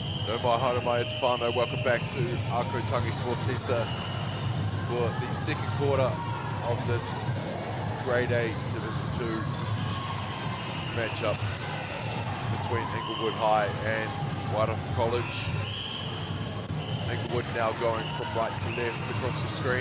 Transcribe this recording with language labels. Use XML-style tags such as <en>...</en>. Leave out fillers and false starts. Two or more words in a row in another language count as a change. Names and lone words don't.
<mi>No mai haere mai e te whānau.</mi> <en>Welcome back to Ākau Tangi Sports Centre for the second quarter of this Grade A Division 2 matchup between Inglewood High and Wairopa College. Inglewood now going from right to left across the screen.</en>